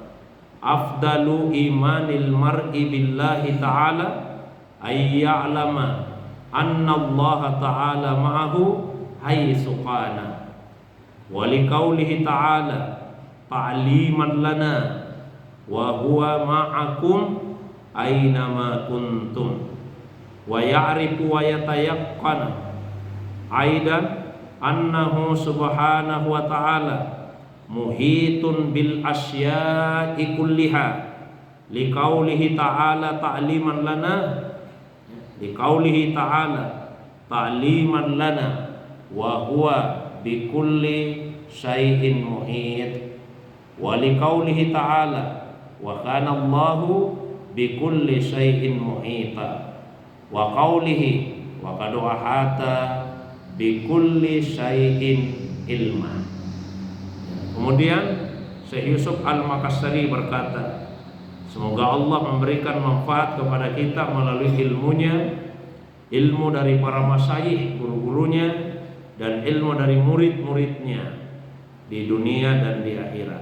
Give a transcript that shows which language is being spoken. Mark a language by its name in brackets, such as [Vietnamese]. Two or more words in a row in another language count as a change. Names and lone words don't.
[Arabic] أفضل إيمان المرء بالله تعالى أن يعلم أن الله تعالى معه حيث كان لقوله تعالى تعليما لنا وهو معكم أين ما كنتم ويعرف ويتيقن أيضا أنه سبحانه وتعالى محيط بالأشياء كلها لقوله تعالى تعليما لنا لقوله تعالى تعليما لنا وهو بكل شيء محيط ولقوله تعالى وكان الله بكل شيء محيطا وقوله وقد أحاط بكل شيء علما. [Indonesian] Kemudian Syekh Yusuf Al-Maqassari berkata, semoga Allah memberikan manfaat kepada kita melalui ilmunya, ilmu dari para masyayikh, guru-gurunya, dan ilmu dari murid-muridnya di dunia dan di akhirat.